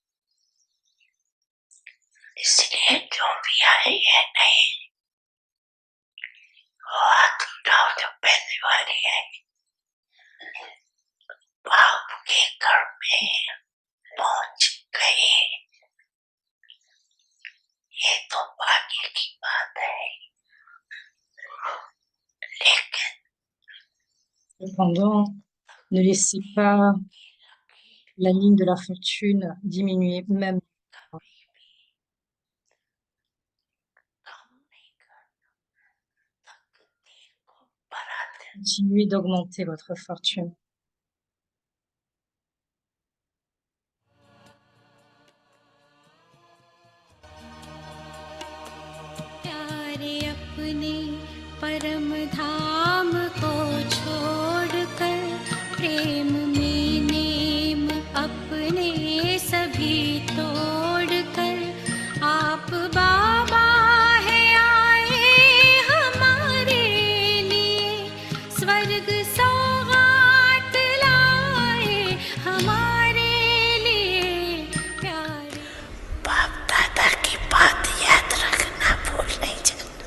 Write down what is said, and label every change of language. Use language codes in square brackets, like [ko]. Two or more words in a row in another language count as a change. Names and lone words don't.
[hi] इसलिए जो भी आए है नहीं, वो हाथ उठाओ जो पहले वाली है, बाप के घर में पहुंच गए, ये तो भाग्य की बात है। लेकिन [fr] Cependant, ne laissez pas la ligne de la fortune diminuer, même continuez d'augmenter votre fortune. [hi] प्यारे अपने परम धाम को छोड़कर प्रेम में नेम अपने सभी तोड़कर आप बाबा है आए हमारे लिए, स्वर्ग सौगात लाए हमारे लिए। प्यारे बाप दादा की बात याद रखना भूल नहीं जाना।